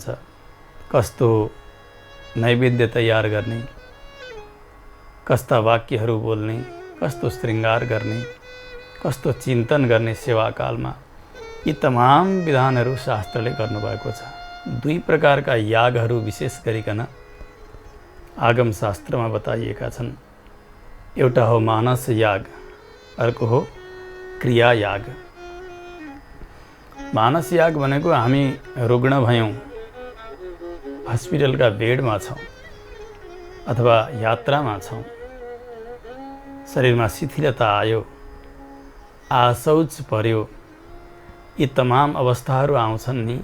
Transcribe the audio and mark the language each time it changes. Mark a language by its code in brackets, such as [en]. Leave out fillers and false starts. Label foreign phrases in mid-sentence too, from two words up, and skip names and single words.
[ne] कस्तो नैवेद्य तयार गर्ने, कस्ता वाक्यहरू बोल्ने, कस्तो श्रृङ्गार गर्ने, कस्तो चिन्तन गर्ने सेवाकालमा, यी तमाम विधानहरू शास्त्रले गर्नुभएको छ। दुई प्रकारका यागहरू विशेष गरिकन आगम शास्त्रमा बताइएका छन्। एउटा हो मानस याग, अर्को हो क्रिया याग। मानस याग भनेको हामी रुग्ण भयौँ, हस्पिटलका बेडमा छौँ अथवा यात्रामा छौँ, शरीरमा शिथिलता आयो, आशौच पर्यो, यी तमाम अवस्थाहरू आउँछन् नि।